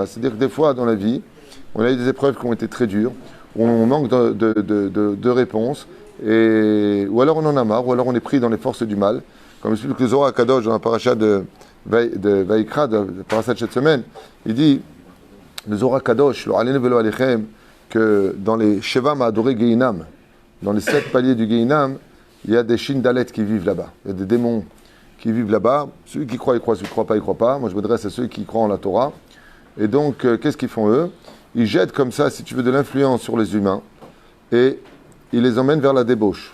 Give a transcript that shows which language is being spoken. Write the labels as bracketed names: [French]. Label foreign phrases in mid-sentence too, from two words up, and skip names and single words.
[French] C'est-à-dire que des fois dans la vie, on a eu des épreuves qui ont été très dures. On manque de réponses, ou alors on en a marre, ou alors on est pris dans les forces du mal. Comme explique le Zohar HaKadosh dans la paracha de Vaikra, de parashat de cette semaine, il dit, le Zohar HaKadosh, [Hebrew] לא עלינו ולא עליכם, [French] que dans les [Hebrew] שבעה מדורי גיהנום, [French] dans les 7 paliers du Geinam, il y a des Shindalet qui vivent là-bas. Il y a des démons qui vivent là-bas. Celui qui croit, il croit. Celui qui ne croit pas, il ne croit pas. Moi, je m'adresse à ceux qui croient en la Torah. Et donc, qu'est-ce qu'ils font eux? Ils jettent comme ça, si tu veux, de l'influence sur les humains et ils les emmènent vers la débauche.